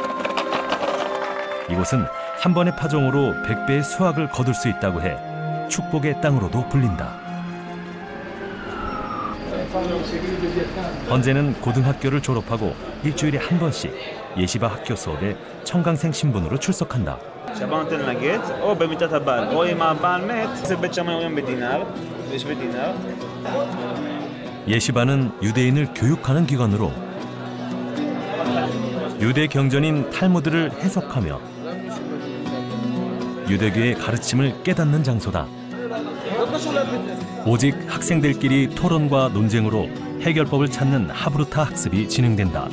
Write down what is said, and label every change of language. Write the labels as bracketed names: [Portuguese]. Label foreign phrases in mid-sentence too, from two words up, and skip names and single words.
[Korean] 이곳은 한 번의 파종으로 100배의 수확을 거둘 수 있다고 해 축복의 땅으로도 불린다. 헌재는 고등학교를 졸업하고 일주일에 한 번씩 예시바 학교 수업에 청강생 신분으로 출석한다. [Hebrew] שהבעל נותן לה גט, או במיטת הבעל, או אם הבעל מת, זה בית שמאי אומרים בדינר, יש בדינר. [Korean] 예시바는 유대인을 교육하는 기관으로 유대 경전인 탈무드를 해석하며 유대교의 가르침을 깨닫는 장소다. 오직 학생들끼리 토론과 논쟁으로 해결법을 찾는 하브루타 학습이 진행된다.